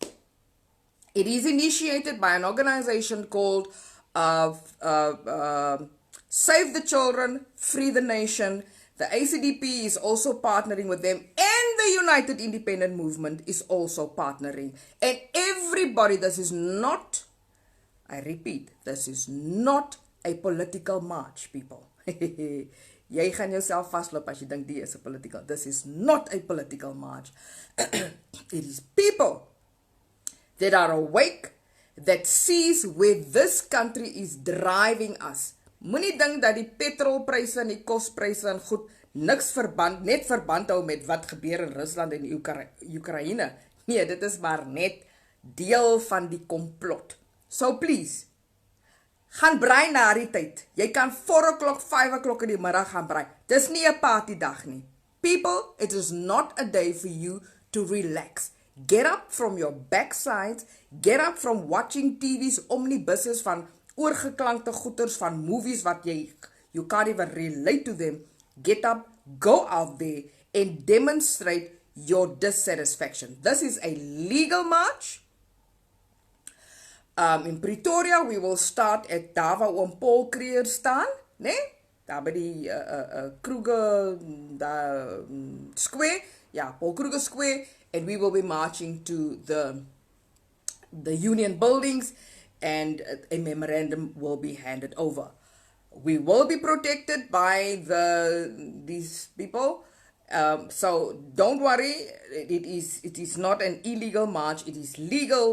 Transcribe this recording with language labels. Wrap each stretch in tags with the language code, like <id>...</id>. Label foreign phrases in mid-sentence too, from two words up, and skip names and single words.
<en>It is initiated by an organization called Save the Children, Free the Nation. The ACDP is also partnering with them, and the United Independent Movement is also partnering. And everybody, this is not, I repeat, this is not a political march, people.</en> <af>Jy gaan jouself vasloop as jy dink die is 'n political.</af> <en>This is not a political march. It is people that are awake, that sees where this country is driving us.</en> <af>Moenie dink dat die petrolpryse en die kospryse en goed niks net verband hou met wat gebeur in Rusland en Oekraïne. Nee, dit is maar net deel van die komplot.</af> <en>So please,</en> <af>gaan braai na die tyd. Jy kan 4 o'clock, 5 o'clock in die middag gaan braai. Dis nie 'n partydag nie.</af> <en>People, it is not a day for you to relax. Get up from your backsides. Get up from watching TV's omnibuses</en> <af>van oorgeklankte goeters van movies wat</af> <en>you can't even relate to them. Get up, go out there and demonstrate your dissatisfaction. This is a legal march. In Pretoria, we will start at</en> <af>daar waar oom Paul Creer staan, né? Daar by die Kruger Square. Ja, Paul Kruger Square.</af> <en>And we will be marching to the union buildings, and a memorandum will be handed over. We will be protected by these people. So don't worry, it is not an illegal march, it is legal.</en>